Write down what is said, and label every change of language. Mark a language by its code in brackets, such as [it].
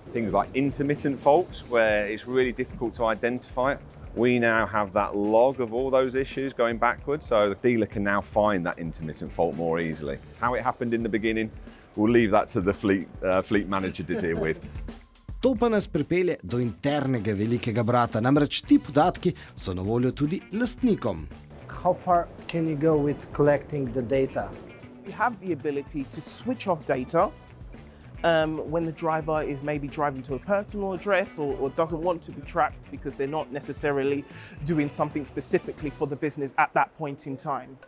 [en] Things like intermittent faults where it's really difficult to identify it. We now have that log of all those issues going backwards, so the dealer can now find that intermittent fault more easily. How it happened in the beginning, we'll leave that to the fleet manager to deal with. [sl] To pa nas pripelje do internega velikega brata, namreč ti podatki so na voljo tudi lastnikom. [en] How far can you go with collecting the data? You have the ability to switch off data when the driver is maybe driving to a personal address or doesn't want to be tracked because they're not necessarily doing something specifically for the business at that point in time.